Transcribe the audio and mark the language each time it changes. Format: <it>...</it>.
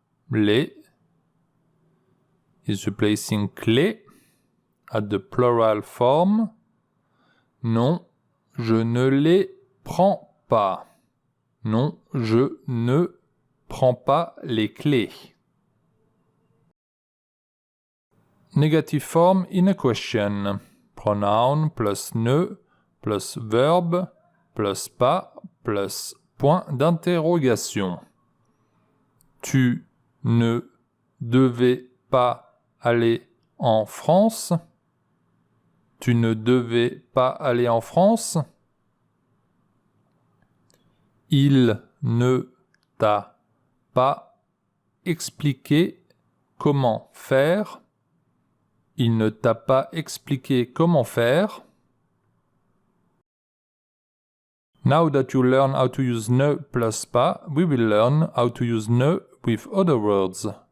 <en>Les is replacing clés at the plural form. Non,</en> <fr>je ne les prends pas. Non, je ne prends pas les clés.</fr> <en>Negative form in a question.</en> <fr>Pronoun plus ne plus verbe plus pas plus point d'interrogation. Tu ne devais pas aller en France. Tu ne devais pas aller en France. Il ne t'a pas expliqué comment faire. Il ne t'a pas expliqué comment faire.</fr> <en>Now that you learn how to use ne plus pas, we will learn how to use ne with other words.</en>